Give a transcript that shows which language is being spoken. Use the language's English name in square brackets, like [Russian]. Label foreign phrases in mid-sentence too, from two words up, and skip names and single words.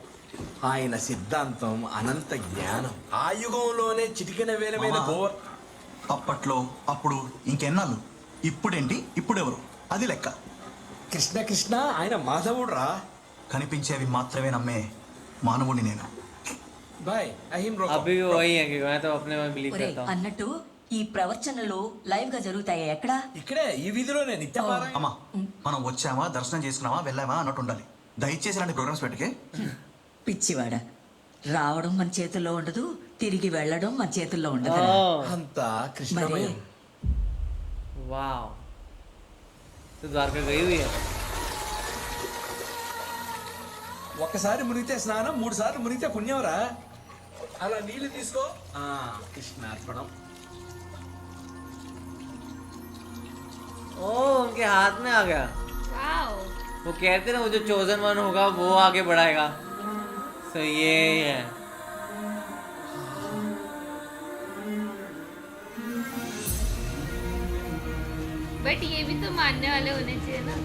[Telugu] ఆయన సిద్ధాంతం అనంత జ్ఞానం. ఆ యుగంలోనే చిటికెన వేల మీద మామా, అప్పట్లో అప్పుడు ఇంకెన్నాళ్ళు, ఇప్పుడేంటి ఇప్పుడెవరు, అది లెక్క. కృష్ణ కృష్ణ ఆయన మాధవుడు రా. కనిపించేవి మాత్రమే నమ్మే మానవుని నేను. బాయ్ అహిం [Hindi] अभी भी वही है कि मैं तो अपने में बिलीव [Telugu] ఒరే [Hindi] करता हूँ. [Telugu] అన్నట్టు ఈ ప్రవచనలు లైవ్ గా జరుగుతాయి ఎక్కడ? ఇక్కడే ఈ వీధిలోనే నిత్యపారాయణ. అమ్మా మనం వచ్చామా, దర్శనం చేసుకున్నామా, వెళ్ళామా అన్నట్టు ఉండాలి. దయచేసి ఇలాంటి ప్రోగ్రామ్స్ పెట్టుకే. పిచ్చివాడ, రావడం మన చేతుల్లో ఉండదు, తిరిగి వెళ్ళడం మన చేతుల్లో ఉండదు. Oh, అంతా మరి కృష్ణమయం. [Hindi] wow. तो द्वारका गई हुई है. [Telugu] ఒక్కసారి మునిగితే స్నానం, 3 సార్లు మునిగితే పుణ్యం రా. అలా నీళ్లు తీసుకో. కృష్ణార్పణం. [Hindi] ओह, उनके हाथ में आ गया. वाओ. वो कहते ना वो जो [English] chosen one [Hindi] होगा वो आगे बढ़ाएगा. तो ये है. बट ये भी तो मानने वाले होने चाहिए ना.